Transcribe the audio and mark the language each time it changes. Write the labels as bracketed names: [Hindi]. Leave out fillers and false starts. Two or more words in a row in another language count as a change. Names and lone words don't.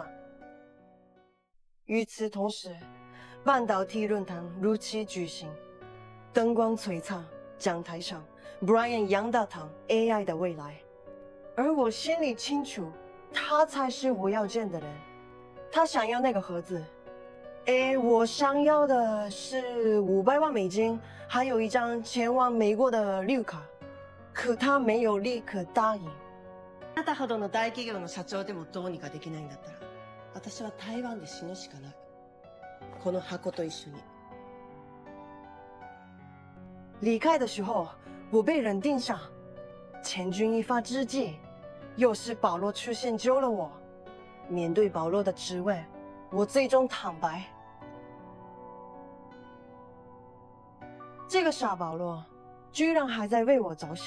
[Chinese] 与此同时，半导体论坛如期举行，灯光璀璨，讲台上 Brian 杨大堂 AI 的未来，而我心里清楚，他才是我要见的人。他想要那个盒子，我想要的是500万美金，还有一张前往美国的绿卡，可他没有立刻答应。 [Japanese] あなたほどの大企業の社長でもどうにかできないんだったら、私は台湾で死ぬしかない。この箱と一緒に。 [Chinese] 离开的时候，我被人盯上，千钧一发之际，又是保罗出现救了我。面对保罗的质问，我最终坦白。这个傻保罗，居然还在为我着想。